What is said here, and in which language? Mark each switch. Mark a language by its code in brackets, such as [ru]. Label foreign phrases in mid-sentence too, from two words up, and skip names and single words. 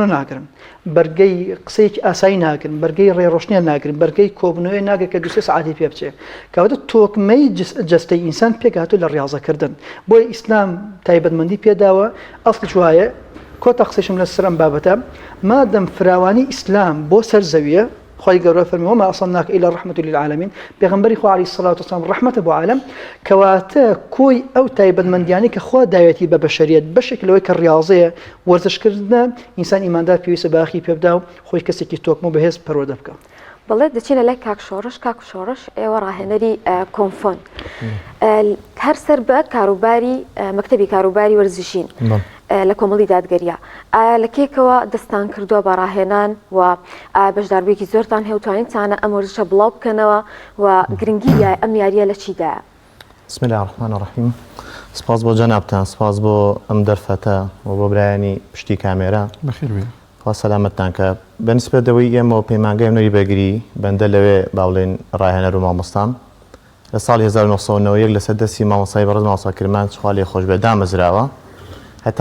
[ckb] ناگرن بەرگەی قسەیەکی ئاسایی ناگرن بەرگەی ڕێڕۆشنیان ناگرن بەرگەی کۆبنەوەی ناگرن کە دوسێ سەعاتی پێ بچێ کەواتە تۆکمەی جەستەی ئینسان پێکهاتوو لە ڕاضەکردن بۆی ئیسلام تایبەتمەندی پێداوە ئەسڵ وایە کۆتا قسەشم لە سەرم بابەتە مادەم فراوانی ئیسلام بۆ سەر زەویە خۆی گەورە فەرمی [ar] وما أرسلناك إلا رحمة للعالمين [ckb] پێغەمبەری خوا [ar] عەلەیهی سەڵات وسەلام [ckb] ڕەحمەتە بۆ عالەم کەواتە کۆی ئەو تایبەتمەندیانەی کە خوا داوێتی بە بەشەریەت بەشێک لەوەی کە ڕاضەیە وەرزشکردنە ئینسان ئیماندار پێویستە باخی پێ بدا و خۆی کەسێکی تۆکمە و بەهێز پەروەردە بکە بەڵێ دەچینە لای کاک شۆڕش ئێوە ڕاهێنەری کۆنفۆن هەر سەر بە کاروباری مەکتەبی کاروباری وەرزشین لە کۆمەڵی دادگەریە ئایا لە کێکەوە دەستان کردووە بە ڕاهێنان و بەشداربوویەکی زۆرتان هێوتوانیتانە ئەم وەرزشە بڵاو بکەنەوە و گرنگی ئەم یاریە لە چیدایە [ar] بسم الله الرحمن الرحیم [ckb] سپاس بۆ جەنابتان سپاس بۆ ئەم دەرفەتە و بۆ برایانی پشتی کامێرە بەخێر بێ خوا سەلامەتتان کە بەنسبەتەوەی ئێمە پەیمانگەی نوێی بەگری بەندە لەوێ باڵێن ڕاهێنەر و مامۆستام لە ساڵی 1991 لەسەر دەستی مامۆستای بەڕێز مامۆستا کرمان خوا لێ خۆش بێ دامەزراوە هەتا